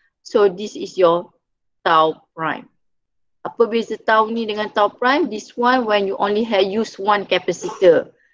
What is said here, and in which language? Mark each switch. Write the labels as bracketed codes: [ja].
[en] So this is your tau prime. [ms] Apa beza tau ni dengan tau prime? [en] This one when you only have use one capacitor.